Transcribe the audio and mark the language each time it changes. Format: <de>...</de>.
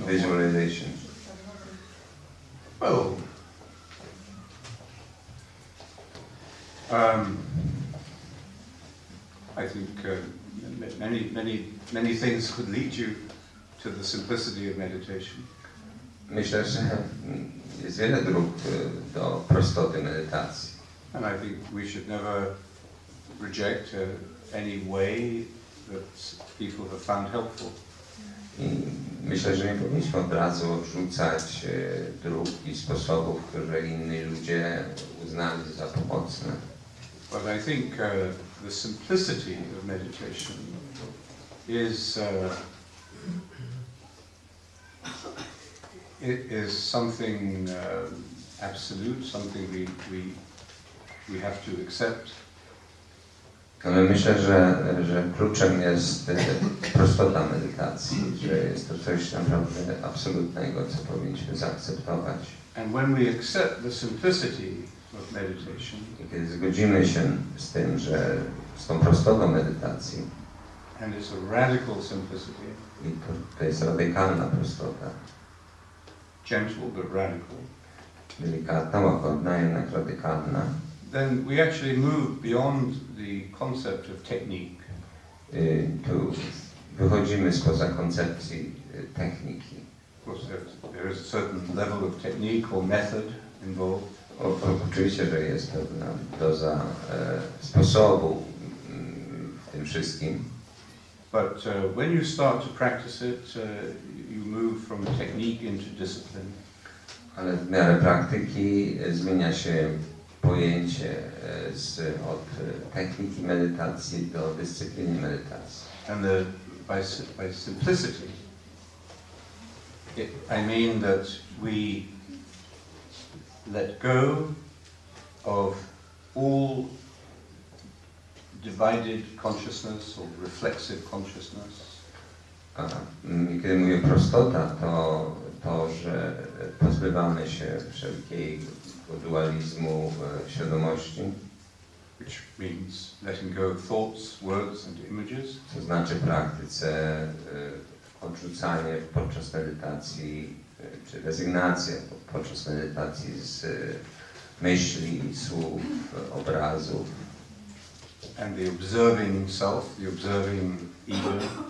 <en>visualization. Well, I think many things could lead you to the simplicity of meditation.</en> <pl>Myślę, że jest wiele dróg do prostoty medytacji.</pl> <en>And I think we should never reject any way that people have found helpful.</en> <pl>I myślę, że nie powinniśmy od razu odrzucać dróg i sposobów, które inni ludzie uznali za pomocne.</pl> <en>But I think the simplicity of meditation is it is something absolute, something we have to accept.</en> <pl>Ale myślę, że kluczem jest prostota medytacji, że jest to coś naprawdę absolutnego, co powinniśmy zaakceptować.</pl> <en>And when we accept the simplicity of meditation,</en> <pl>I kiedy zgodzimy się z tym, że z tą prostotą medytacji,</pl> <en>and it's a radical simplicity,</en> <pl>i to jest radykalna prostota,</pl> <en>gentle but radical,</en> <pl>delikatna, łagodna, jednak radykalna,</pl> <en>then we actually move beyond the concept of technique.</en> <pl>Tu wychodzimy spoza koncepcji techniki.</pl> <en>Of course, there is a certain level of technique or method involved.</en> <pl>Oczywiście, że jest pewna doza sposobu w tym wszystkim.</pl> <en>But when you start to practice it, you move from technique into discipline.</en> <pl>Ale w miarę praktyki zmienia się pojęcie od techniki medytacji do dyscypliny medytacji.</pl> <en>And by simplicity, I mean that we let go of all divided consciousness or reflexive consciousness.</en> <pl>Kiedy mówię prostota, to, że pozbywamy się wszelkiego dualizmu świadomości.</pl> <en>Which means letting go of thoughts, words and images.</en> <pl>To znaczy w praktyce odrzucanie podczas medytacji, czy rezygnacja podczas medytacji z myśli, słów, obrazów.</pl> <en>And the observing self, the observing ego.</en>